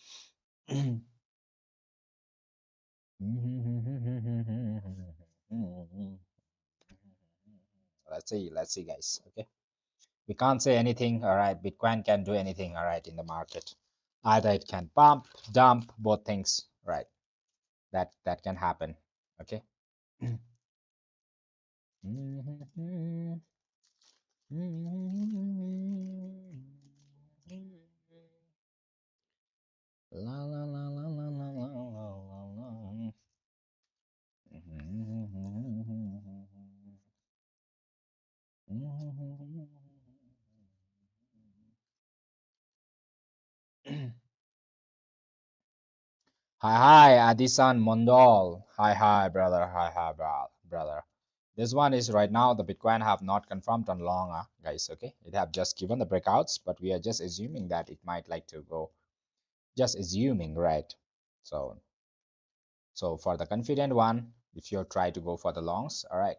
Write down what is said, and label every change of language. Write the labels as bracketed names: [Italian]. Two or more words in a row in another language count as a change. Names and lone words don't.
[English] Let's see guys, okay, we can't say anything, all right. Bitcoin can do anything, all right, in the market. Either it can pump, dump, both things, right? That can happen, okay. La la la la la la la la la la. Hi, Adisan Mondol. Hi, brother. Hi, brother. This one is right now the Bitcoin have not confirmed on long, guys. Okay, it have just given the breakouts, but we are just assuming that it might like to go. Just assuming, right? So, so for the confident one, if you try to go for the longs, all right.